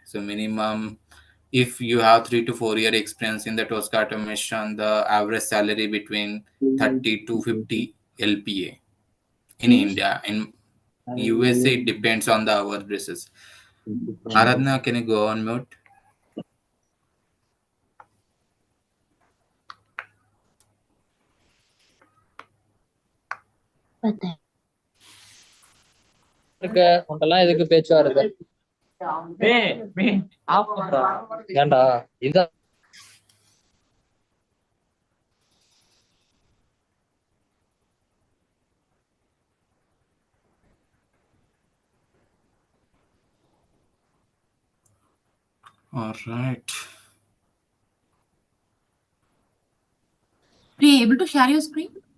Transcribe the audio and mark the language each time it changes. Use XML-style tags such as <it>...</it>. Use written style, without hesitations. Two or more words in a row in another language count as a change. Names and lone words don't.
<en>So minimum, if you have 3 to 4 year experience in the Tosca automation, the average salary between 30 to 50 LPA in India. In USA, it depends on the hour basis. Aradhna, can you go on mute?</en> <hi>पता है</hi> <ta>இருக்க உன்ட்டெல்லாம் எதுக்கு பேச்சு வருது ஏன்டா இந்த</ta> <en>All right. Are you able to share your screen?</en>